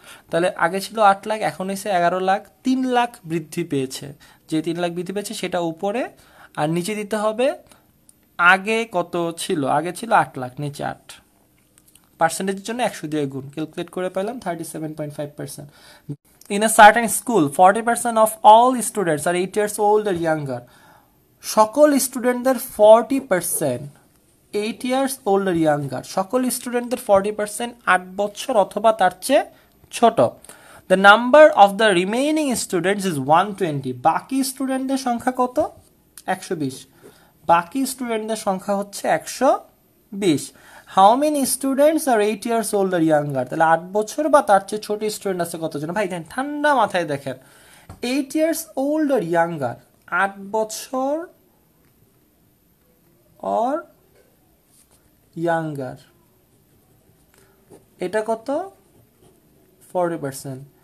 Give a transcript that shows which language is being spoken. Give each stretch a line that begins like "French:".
Bangla: তাহলে আগে ছিল 8 লাখ, এখন হয়েছে 11 লাখ, 3 লাখ বৃদ্ধি পেয়েছে। যে 3 লাখ বৃদ্ধি পেয়েছে সেটা উপরে, আর নিচে দিতে হবে আগে কত ছিল, আগে ছিল 8 লাখ, নিচে 8। পার্সেন্টেজের জন্য 100 দিয়ে গুণ, ক্যালকুলেট করে পেলাম 37.5%।
English: In a certain school, 40% of all students are 8 years old or younger.
Bangla: সকল স্টুডেন্টদের 40%
English: 8 years old or younger,
Bangla: সকল স্টুডেন্টদের 40% 8 বছর অথবা তার চেয়ে ছোট।
English: The number of the remaining students is 120.
Bangla: বাকি স্টুডেন্টদের সংখ্যা কত? 120। বাকি স্টুডেন্টদের সংখ্যা হচ্ছে 120।
English: How many students are 8 years old or younger?
Bangla: তাহলে 8 বছর বা তার চেয়ে ছোট স্টুডেন্ট আছে কতজন? ভাই দেখেন, ঠান্ডা মাথায় দেখেন,
English: 8 years old or younger,
Bangla: 8 বছর
English: or younger,
Bangla: এটা কত? 40%।